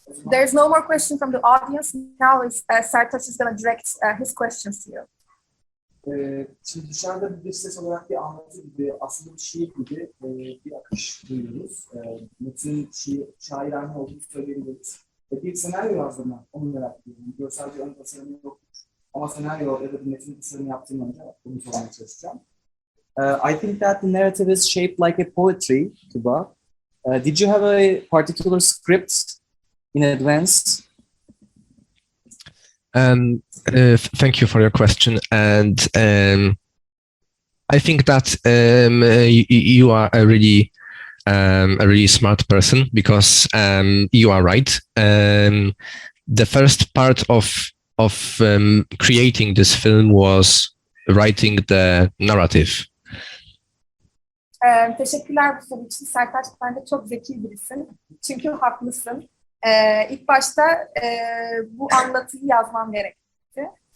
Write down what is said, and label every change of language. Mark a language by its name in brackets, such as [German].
[English] There's no more question from the audience. Now Sertaç is going to direct his questions to you. [Turkish] Şimdi dışarıda bir ses olarak bir anlatı gibi, aslında bir şiir gibi bir akış duyuyoruz. Metin şairane olduğunu söyleyebiliriz. Bir senaryo yazdığımda onu merak ediyorum. Görsel bir ön tasarımı yok. Ama senaryo ya da bir metin tasarımı yaptığım önce bunu sormaya çalışacağım. [English] I think that the narrative is shaped like a poetry, Tuba. Did you have a particular script in advance? Thank you for your question, and I think that you are a really smart person, because you are right. The first part of creating this film was writing the narrative. [Turkish] Teşekkürler bu soru için. Sertaç bence çok zeki birisin. Çünkü haklısın. İlk başta bu anlatıyı yazmam gerekti.